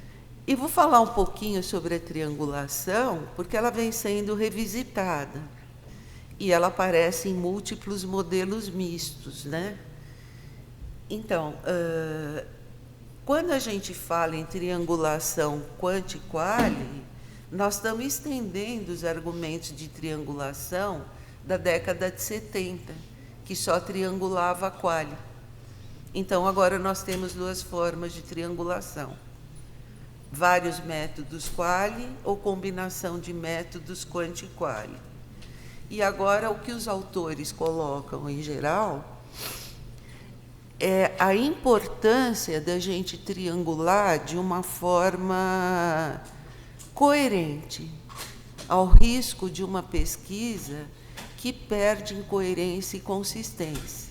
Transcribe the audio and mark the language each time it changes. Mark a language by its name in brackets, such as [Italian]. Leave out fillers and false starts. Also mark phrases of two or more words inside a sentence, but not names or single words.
[Portuguese] E vou falar um pouquinho sobre a triangulação, porque ela vem sendo revisitada. E ela aparece em múltiplos modelos mistos, né? Então, quando a gente fala em triangulação quanti-quali, Nós estamos estendendo os argumentos de triangulação da década de 70, que só triangulava a quali. Então, agora nós temos 2 formas de triangulação. Vários métodos quali ou combinação de métodos quanti-quali. E agora o que os autores colocam, em geral, é a importância da gente triangular de uma forma coerente, ao risco de uma pesquisa que perde em coerência e consistência.